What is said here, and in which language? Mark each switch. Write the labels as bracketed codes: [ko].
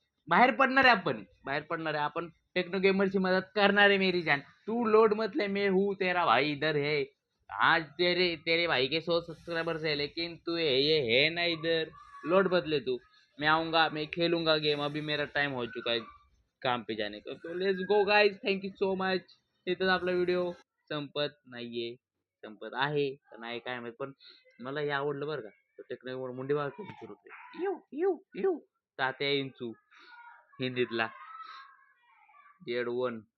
[mr] बाहेर पडणार आहे आपण. आपण टेक्नो गेमरची मदत करणार [hi] है मेरी जान. तू लोड मत ले, मैं हूँ तेरा भाई इधर है. आज तेरे तेरे भाई के 100 सब्सक्राइबर्स है, लेकिन तू ये है ना इधर. लोड बदले तू. मैं आऊंगा, मैं खेलूंगा गेम. अभी मेरा टाइम हो चुका है काम पे जाने का. तो [en] Let's go guys, thank you so much. [mr] इथंच आपला व्हिडिओ संपत नाहीये. संपत आहे का नाही काय माहित, पण मला हे आवडलं बरं का. टेक्नो मुंडी बाळ कशी सुरू होते. You you you Tatya इंचू हिंदीतला. Dead one.